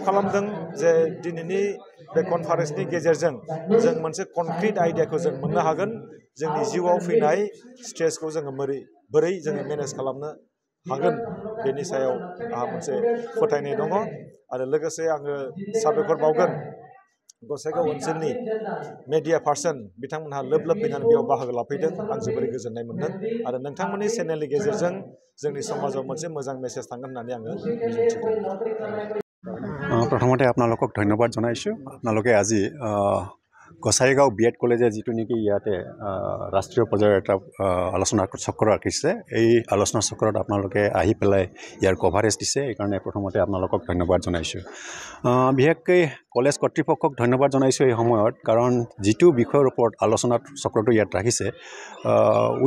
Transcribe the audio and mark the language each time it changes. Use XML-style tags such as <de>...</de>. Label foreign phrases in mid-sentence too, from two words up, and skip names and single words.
<brx>खालामदों जे दिनैनि बे कनफारेन्सनि गेजेरजों जों मोनसे कनक्रिट आइडियाखौ जों मोननो हागोन जोंनि जिउआव फैनाय स्ट्रेसखौ जोङो बोरै जोङो मेनेज खालामनो हागोन बेनि सायाव आंहा मोनसे फोथायनाय दङ आरो लोगोसे आङो साबायखर बावगोन गसाइगाव ओनसोलनि</brx> <en>media person</en> <brx>बिथांमोनहा लोब फैनानै बेयाव बाहागो लाफैदों आं जोबोरै गोजोननाय मोनदों आरो नोंथांमोननि चेनेलनि गेजेरजों जोंनि समाजाव मोनसे मोजां मेसेज थांगोन होननानै आङो मिजिंथिदों</brx> <as>प्रथमते আপোনালোকক ধন্যবাদ জনাইছোঁ আপোনালোকে আজি গসাইগাঁও বিএড কলেজে যিটো নেকি ইয়াতে ৰাষ্ট্ৰীয় পৰ্যায়ৰ এটা আলোচনা চক্ৰ ৰাখিছে এই আলোচনা চক্ৰত আপোনালোকে আহি পেলাই ইয়াৰ কভাৰেজ দিছে এইকাৰণে প্ৰথমতে আপোনালোকক ধন্যবাদ জনাইছোঁ বিশেষকৈ কলেজ কৰ্তৃপক্ষক ধন্যবাদ জনাইছোঁ এই সময়ত কাৰণ যিটো বিষয়ৰ ওপৰত আলোচনা চক্ৰটো ইয়াত ৰাখিছে উই</as>